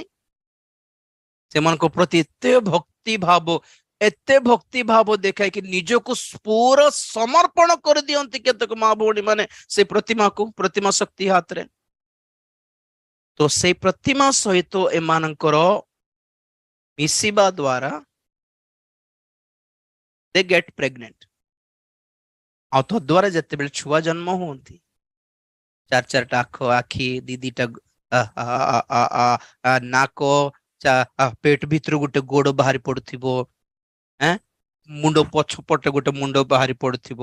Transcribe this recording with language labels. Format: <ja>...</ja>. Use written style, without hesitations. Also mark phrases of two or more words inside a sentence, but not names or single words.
<or>ସେମାନଙ୍କ ପ୍ରତି ଏତେ ଭକ୍ତି ଭାବ ଦେଖାଇକି ନିଜକୁ ପୁରା ସମର୍ପଣ କରିଦିଅନ୍ତି କେତେକ ମା ଭଉଣୀ ମାନେ ସେ ପ୍ରତିମାକୁ, ପ୍ରତିମା ଶକ୍ତି ହାତରେ। ତ ସେଇ ପ୍ରତିମା ସହିତ ଏମାନଙ୍କର ମିଶିବା ଦ୍ୱାରା</or> <en>they get pregnant।</en> <or>ଆଉ ତଦ୍ୱାରା ଯେତେବେଳେ ଛୁଆ ଜନ୍ମ ହୁଅନ୍ତି, 4ଟା ଆଖି, 2ଟା ନାକ, ପେଟ ଭିତରୁ ଗୋଟେ ଗୋଡ ବାହାରି ପଡୁଥିବ, ମୁଣ୍ଡ ପଛପଟେ ଗୋଟେ ମୁଣ୍ଡ ବାହାରି ପଡୁଥିବ।</or>